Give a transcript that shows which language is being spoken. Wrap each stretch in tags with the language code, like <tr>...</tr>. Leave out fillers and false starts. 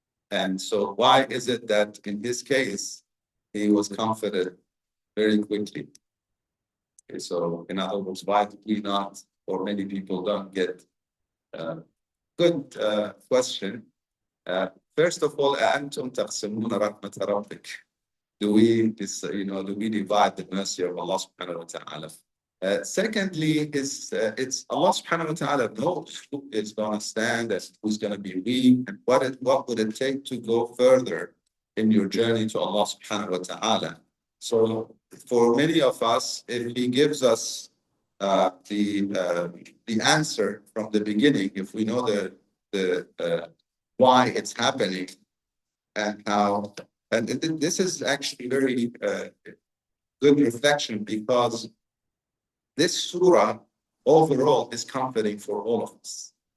<en>And so why is it that in his case, he was comforted very quickly? Okay, so in other words, why did we not, or many people don't get good question.</en> <ar>First of all, أَأَنْتُمْ تَقْسِمُونَ رَحْمَةَ رَبِّكَ.</ar> <en>Do we divide the mercy of Allah subhanahu wa ta'ala? Secondly, it's Allah subhanahu wa ta'ala knows who is going to stand and who's going to be weak, and what would it take to go further in your journey to Allah subhanahu wa ta'ala. So for many of us, if he gives us the answer from the beginning, if we know the why it's happening and how, and this is actually very good reflection, because this surah overall is comforting for all of us.</en>